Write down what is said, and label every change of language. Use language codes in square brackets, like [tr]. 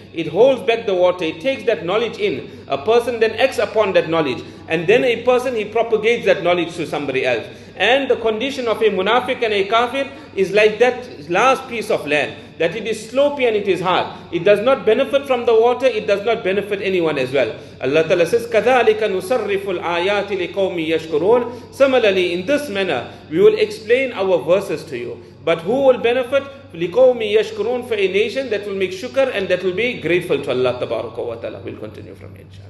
[en] It holds back the water, it takes that knowledge in. A person then acts upon that knowledge. And then a person, he propagates that knowledge to somebody else. And the condition of a munafiq and a kafir is like that last piece of land. That it is slopey and it is hard. It does not benefit from the water, it does not benefit anyone as well. Allah Ta'ala says, [ar] كَذَلِكَ نُصَرِّفُ الْآيَاتِ لِقَوْمِ يَشْكُرُونَ. [en] Similarly, in this manner, we will explain our verses to you. But who will benefit? [ar] لِقَوْمِ يَشْكُرُونَ, [en] for a nation that will make shukr and that will be grateful to Allah Ta'ala. We'll continue from here, inshallah.